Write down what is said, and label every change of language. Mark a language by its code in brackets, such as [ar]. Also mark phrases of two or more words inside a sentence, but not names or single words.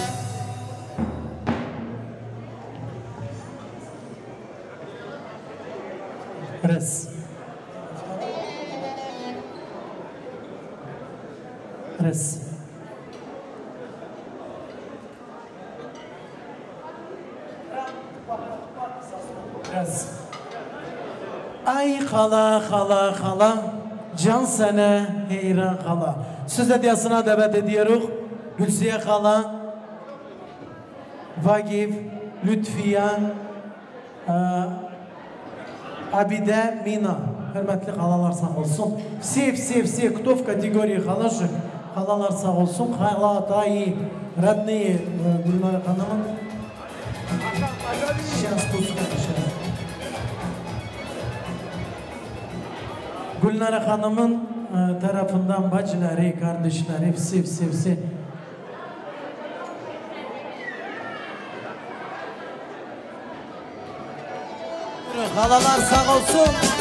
[tr] Res. Res. Res. Ay xala xala xala, can sene heyran xala. Söz hediyasına davet ediyoruz. Gülsiye xala, Vagif, Lütfiye, Abide, Mina. Hürmetli xalalar sağ olsun. [ru] Все, кто в категории [tr] xalaşık. Xalalar sağ olsun. Xala, dayı, родные Gülnare Hanım'ın. [ru] Сейчас пускай. [tr] Gülnare Hanım'ın tarafından bacıları, kardeşleri, hepsi. Halalar sağ olsun.